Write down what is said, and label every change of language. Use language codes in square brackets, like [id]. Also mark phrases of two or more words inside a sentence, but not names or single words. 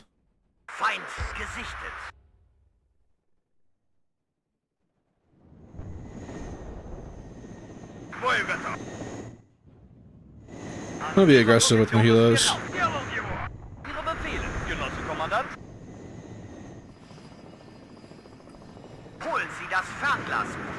[de] Feind gesichtet. [ru] Бой готов. [en] I'll be aggressive with my helos. [ru] Сделал его. [de] Ihre Befehle, Genosse-Kommandant. Holen Sie das Fernglas.